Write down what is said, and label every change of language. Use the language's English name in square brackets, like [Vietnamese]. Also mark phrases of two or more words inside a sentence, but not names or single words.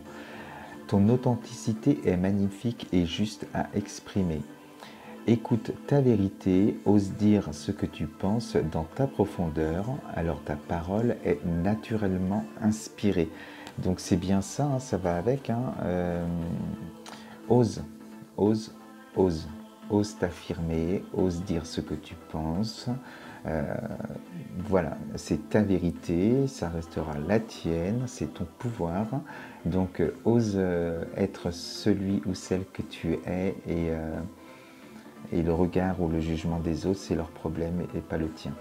[French] Ton authenticité est magnifique et juste à exprimer. Écoute ta vérité, ose dire ce que tu penses dans ta profondeur, alors ta parole est naturellement inspirée. Donc c'est bien ça, hein, ça va avec. Hein, ose, ose, ose. Ose t'affirmer, ose dire ce que tu penses. Voilà, c'est ta vérité, ça restera la tienne, c'est ton pouvoir. Donc ose être celui ou celle que tu es et le regard ou le jugement des autres, c'est leur problème et pas le tien.